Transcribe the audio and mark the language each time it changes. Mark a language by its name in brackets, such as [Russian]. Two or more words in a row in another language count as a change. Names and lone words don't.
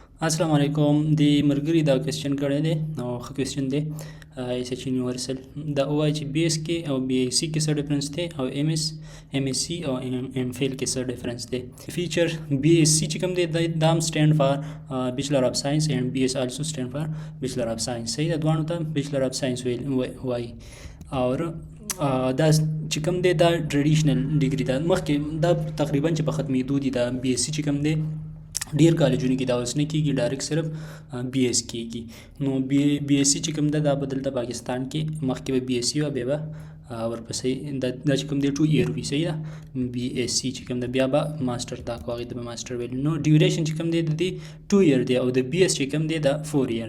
[Arabic] السلام عليكم [Pashto] दी मरगरी दा क्वेश्चन कړی دی او ښه क्वेश्चन دی ایس ایچ یونیورسل دا وایي چې بی ایس کې او بی ایس سی کې څه ډیفرنس دی او ایم ایس سی او ایم فیل کې څه ډیفرنس دی فیچر بی ایس سی چې کوم دی دا هم [English] stand for Bachelor of Science and BS also stand for Bachelor of Science [Pashto] صحیح ده دوانو ته [English] Bachelor of Science [Pashto] وایي اور دا چې کوم دی دا [English] traditional degree [Pashto] ده مخکې دا تقریبا چې په ختمېدو دي دا بی ایس سی چې کوم دی ډیر کالجونو کې دا اوس نه کېږي ډایرکټ صرف بی ایس کېږي نو بی ایس سی چې کوم ده دا به دلته پاکستان کې مخکې به بی ایس سی وه بیا به ورپسې دا چې کوم دی 2 ایئر وي صحیح ده بی ایس سی چې کوم ده بیا به ماسټر دا کو هغې ته به ماسټر ویل نو ډیوریشن چې کوم دی د دې 2 ایئر دی او د بی ایس چې کوم دی دا 4 ایئر